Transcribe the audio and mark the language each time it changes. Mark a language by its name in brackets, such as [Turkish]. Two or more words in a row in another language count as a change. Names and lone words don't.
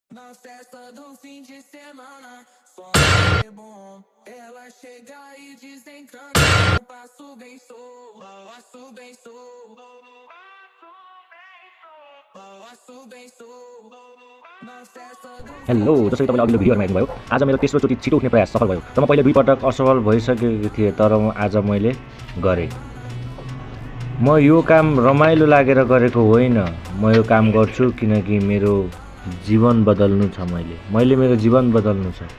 [Portuguese] Na festa do fim de semana, só é bom. Ela chega e desencana. Eu passo bem, sou, passo bem, sou, passo bem, sou. Na festa do [Nepali] हेलो जसरी तपाईँले अघिल्लो भिडियोमा हेर्नुभयो आज मेरो तेस्रोचोटि छिटो उठ्ने प्रयास सफल भयो। र म पहिले दुई पटक असफल भइसकेको थिएँ, तर आज मैले गरेँ। म यो काम रमाइलो लागेर गरेको होइन, म यो काम गर्छु किनकि मेरो जीवन बदल्नु छ। मैले मेरो जीवन बदल्नु छ।